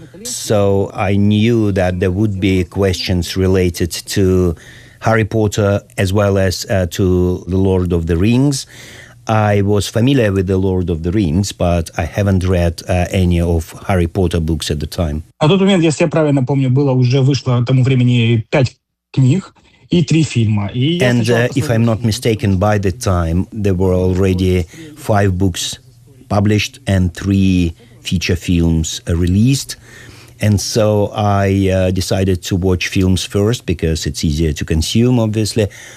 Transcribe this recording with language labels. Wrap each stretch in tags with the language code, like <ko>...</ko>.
<en>So I knew that there would be questions related to Harry Potter as well as to The Lord of the Rings. I was familiar with The Lord of the Rings, but I haven't read any of Harry Potter books at the time.</en> <ru>А тот момент, если я правильно помню, было уже вышло к тому времени 5 книг и 3 фильма.</ru> <en>And if I'm not mistaken, by the time there were already 5 books published and 3 feature films released. And so I decided to watch films first because it's easier to consume, obviously.</en>